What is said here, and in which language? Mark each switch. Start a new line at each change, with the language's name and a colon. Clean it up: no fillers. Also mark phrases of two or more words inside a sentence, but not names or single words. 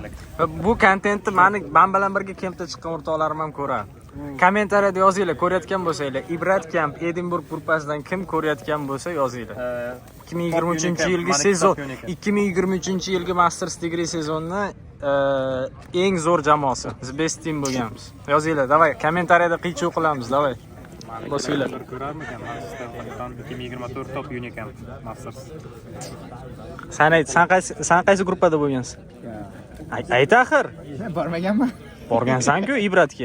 Uzbek: Bu kontentni men bilan birga kempda chiqqan o'rtoqlarim ham ko'radi. Kommentariyada yozinglar, ko'rayotgan bo'lsanglar. Ibrat Camp Edinburg gruppasidan kim ko'rayotgan bo'lsa yozinglar. 2023-yilgi sezon, 2023-yilgi
English: Masters Degree
Uzbek: sezonini eng zo'r jamoasi,
English: the best team bo'lganmiz.
Uzbek: Yozinglar, davay, kommentariyada qiy-chuv qilamiz, davay. Bosinglar. Ko'rarmikan Masters 2024 top Unicamp Masters. Sen qaysi gruppada bo'lgansan? Ayt axir. Bormaganman. Borgansan-ku Ibratga.